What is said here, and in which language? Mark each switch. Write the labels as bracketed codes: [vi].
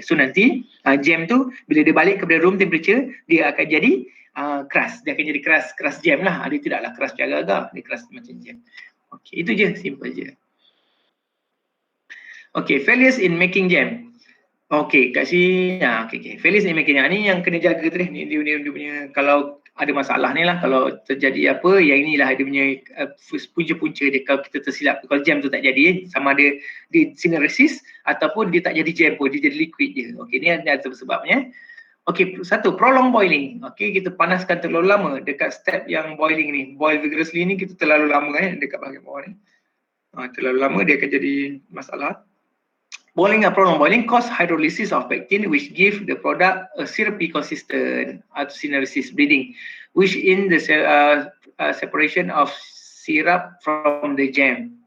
[ms] So nanti jam tu bila dia balik kepada room temperature, dia akan jadi keras. Dia akan jadi keras jam lah. Dia tidaklah keras agak-agak, dia keras macam jam. Okey, itu je, simple je. [en] Okey, failures in making jam. [ms] Okey, kat sini okey. [en] Failures in making jam [ms] ni yang kena jaga tu ni. Dia punya, kalau ada masalah ni lah, kalau terjadi apa, yang inilah dia punya punca-punca dia kalau kita tersilap. Kalau jam tu tak jadi, sama ada dia syneresis ataupun dia tak jadi jam pun, dia jadi liquid je. Okey, ni ada sebabnya. Okey, satu, [en] prolong boiling. [ms] Okey, kita panaskan terlalu lama dekat step yang boiling ni. [en] Boil vigorously [ms] ni kita terlalu lama dekat bahagian bawah ni. Terlalu lama dia akan jadi masalah. [en] Boiling or prolonged boiling cause hydrolysis of pectin, which give the product a syrupy consistent syneresis bleeding, which in the separation of syrup from the jam.